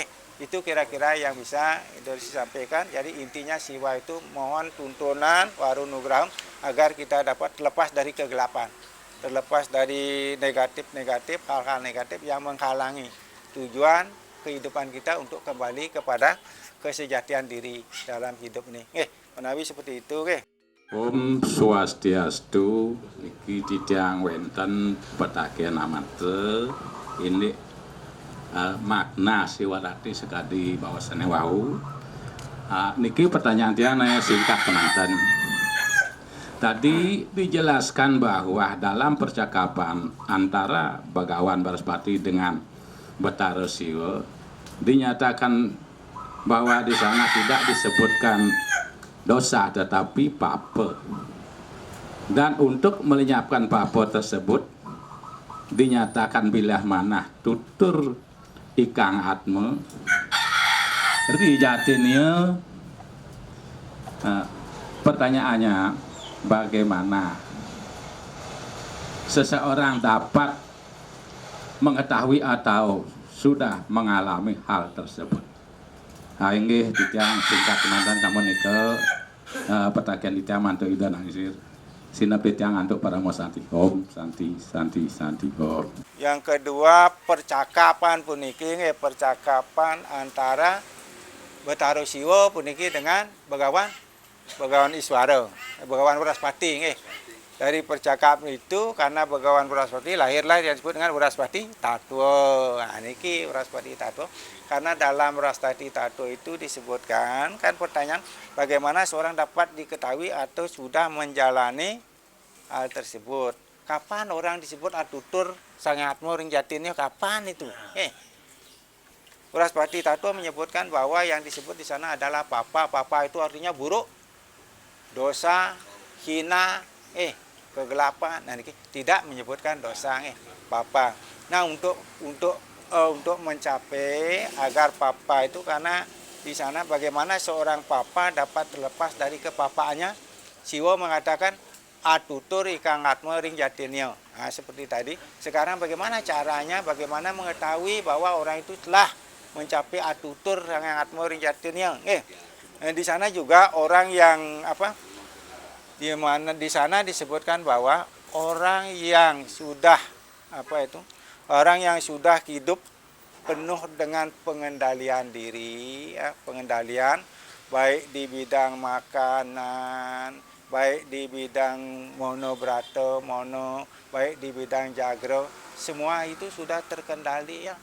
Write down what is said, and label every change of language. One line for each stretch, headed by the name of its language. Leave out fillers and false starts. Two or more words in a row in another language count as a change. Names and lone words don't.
Indonesian: Itu kira-kira yang bisa disampaikan. Jadi intinya siwa itu mohon tuntunan warunugraham agar kita dapat terlepas dari kegelapan, terlepas dari negatif-negatif, hal-hal negatif yang menghalangi tujuan kehidupan kita untuk kembali kepada kesejatian diri dalam hidup ini. Menawi seperti itu.
Balinese: Om Swastiastu, iki titiang wenten petakian amate ini makna siwadati sekadi bahwasannya wau. Niki pertanyaan tiana singkat penonton.
Indonesian: Tadi dijelaskan bahwa dalam percakapan antara Bagawan Baraspati dengan Betara Siwa dinyatakan bahwa di sana tidak disebutkan dosa tetapi papa. Dan untuk melenyapkan papa tersebut dinyatakan
Kawi: bilah manah tutur ikang atma rijatinya.
Indonesian: Pertanyaannya, bagaimana seseorang dapat mengetahui atau sudah mengalami hal tersebut?
Balinese: Inggih titiang singkat teman-teman kamu nike petakian titiang mantu ida nangsir sinap titiang antuk para mo santi om santi om.
Indonesian: Yang kedua, percakapan puniki percakapan antara Betara Siwa puniki dengan Bagawan Iswara, Bagawan Baraspati. Dari percakapan itu, karena Bagawan Baraspati lahirlah yang disebut dengan Baraspati Tatwa. Nah, niki Baraspati Tatwa. Karena dalam Baraspati Tatwa itu disebutkan, kan pertanyaan bagaimana seorang dapat diketahui atau sudah menjalani hal tersebut. Kapan orang disebut
Kawi: atutur sangatmu ring jatinnya,
Indonesian: kapan itu? Baraspati Tatwa menyebutkan bahwa yang disebut di sana adalah papa. Papa itu artinya buruk, dosa, hina, kegelapan. Nah, ini tidak menyebutkan dosa, papa. Nah, untuk mencapai agar papa itu, karena di sana bagaimana seorang papa dapat terlepas dari kepapaannya, Siwa mengatakan
Kawi: atutur ikang atma ring jatinnya.
Indonesian: Nah, seperti tadi. Sekarang bagaimana caranya, bagaimana mengetahui bahwa orang itu telah mencapai atutur yang
Kawi: atma ring jatinnya.
Indonesian: Di sana juga orang yang di mana di sana disebutkan bahwa orang yang sudah orang yang sudah hidup penuh dengan pengendalian diri, pengendalian baik di bidang makanan, baik di bidang monobrato, baik di bidang jagro, semua itu sudah terkendali, ya.